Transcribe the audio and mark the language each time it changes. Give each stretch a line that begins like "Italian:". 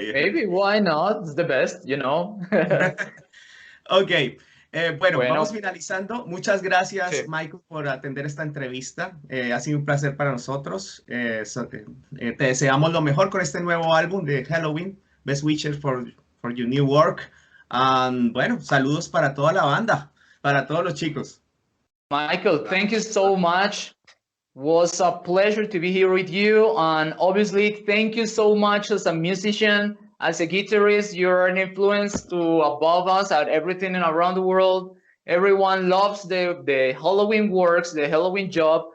English: Maybe, why not? It's the best, you know.
Spanish: Ok. Bueno, Bueno. vamos finalizando. Muchas gracias, Sí. Michael, por atender esta entrevista. Ha sido un placer para nosotros. Te deseamos lo mejor con este nuevo álbum de Helloween.
English: Best wishes for your new work.
Spanish: Bueno, saludos para toda la banda, para todos los chicos.
English: Michael, thank you so much. Was a pleasure to be here with you. And obviously, thank you so much as a musician, as a guitarist. You're an influence to above us at everything around the world. Everyone loves the Halloween works, the Halloween job.